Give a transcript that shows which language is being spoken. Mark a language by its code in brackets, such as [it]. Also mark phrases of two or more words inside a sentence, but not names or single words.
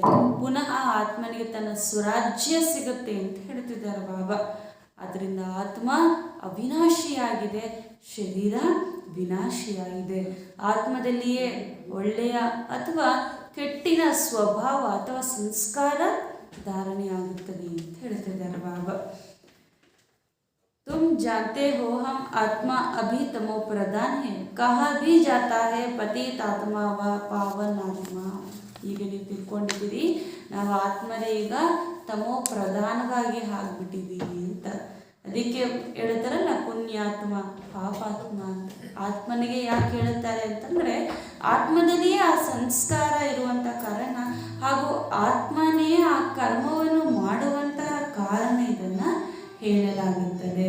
[kn] ಪುನಃ ಆತ್ಮನಿಗೆ ತನ್ನ ಸ್ವರಾಜ್ಯ ಸಿಗುತ್ತೆ ಅಂತ ಹೇಳ್ತಿದ್ದಾರೆ ಬಾಬಾ। ಅದರಿಂದ ಆತ್ಮ ಅವಿನಾಶಿಯಾಗಿದೆ, ಶರೀರ ವಿನಾಶಿಯಾಗಿದೆ। ಆತ್ಮದಲ್ಲಿಯೇ ಒಳ್ಳೆಯ ಅಥವಾ ಕೆಟ್ಟಿನ ಸ್ವಭಾವ ಅಥವಾ ಸಂಸ್ಕಾರ ಧಾರಣೆಯಾಗುತ್ತದೆ ಅಂತ ಹೇಳ್ತಿದ್ದಾರೆ ಬಾಬಾ। [hi] तुम जानते हो हम आत्मा अभी तमो प्रधान है, कहा भी जाता है पतित आत्मा व पावन आत्मा। [kn] ಈಗ ನೀವು ತಿಳ್ಕೊಂಡಿದ್ದೀರಿ, ನಾವು ಆತ್ಮರೇ ಈಗ ತಮೋ ಪ್ರಧಾನವಾಗಿ ಆಗಿಬಿಟ್ಟಿದ್ದೀವಿ ಅಂತ। ಅದಕ್ಕೆ ಹೇಳ್ತಾರಲ್ಲ ಪುಣ್ಯಾತ್ಮ ಪಾಪಾತ್ಮ ಅಂತ। ಆತ್ಮನಿಗೆ ಯಾಕೆ ಹೇಳ್ತಾರೆ ಅಂತಂದರೆ ಆತ್ಮದಲ್ಲಿಯೇ ಆ ಸಂಸ್ಕಾರ ಇರುವಂಥ ಕಾರಣ, ಹಾಗೂ ಆತ್ಮನೇ ಆ ಕರ್ಮವನ್ನು ಮಾಡುವಂತಹ ಕಾರಣ ಇದನ್ನು ಹೇಳಲಾಗುತ್ತದೆ।